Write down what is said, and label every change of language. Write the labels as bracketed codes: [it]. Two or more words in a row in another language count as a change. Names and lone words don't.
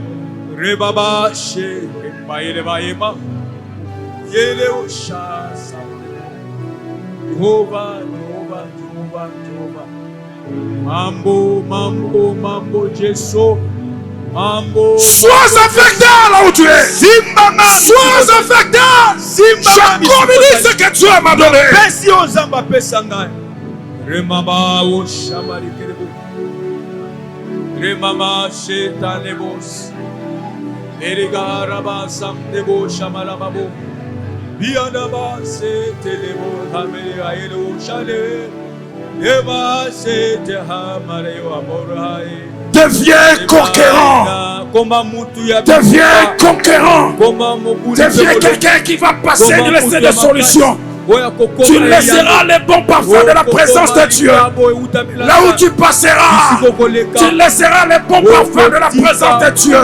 [fr] Rebaba she Baile Baima Yele Osha Jehovah, Jehovah, Jehovah, Jehovah. Mambo, Mambo, Mambo, Jesu. Mambo. Sois affecté là où tu es. Sois affecté. Je communique ce que Dieu m'a donné. Remaba Oshamari Kerebo. Remama Shetanebos. Erigaraba Samdebo Shamalababo. Bianaba Setelebo Hamele Aelo Shale. Eva Setehamareo Amorae. Deviens conquérant. Deviens conquérant. Deviens quelqu'un qui va passer de laisser des solutions. Tu laisseras les bons parfums de la présence de Dieu. Là où tu passeras, tu laisseras les bons parfums de la présence de Dieu.